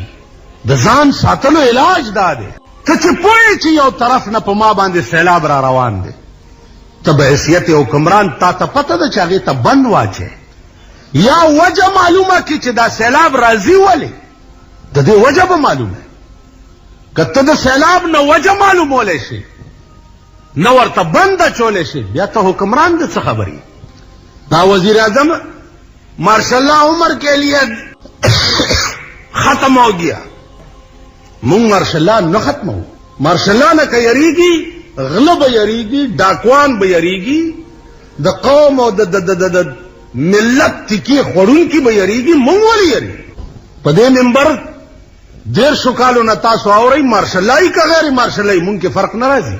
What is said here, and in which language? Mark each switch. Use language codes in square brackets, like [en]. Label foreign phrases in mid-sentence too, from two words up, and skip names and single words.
[ps] د ځان ساتلو علاج دا دی ته چې پوهې چې یو طرف نه په ما باندې سیلاب را روان دی، ته به حیثیت حکمران تا ته پته ده چې هغې ته بند واچې یا وجه معلومه کړي چې دا سیلاب راځي ولې د دې وجه به معلومه. که ته د سیلاب نه وجه معلومولی شي نه ورته بند اچولی شي بیا ته حکمران د څه خبرې. [ur] دا وزیر اعظم ماشاء اللہ عمر کے لیے ختم ہو گیا. [ps] مونږ ماشاء اللہ نه ختمو. ماشاء اللہ نه که یریږي غله به یریږي، ډاکوان به یریږي، د قوم او د ملت تکی خوړونکي به یریږي، مونږ ولې یریږو؟ په دې منبر 150 کالو نه تاسو اورئ مارشلای که غیر مارشلای مونږ کې فرق نه راځي.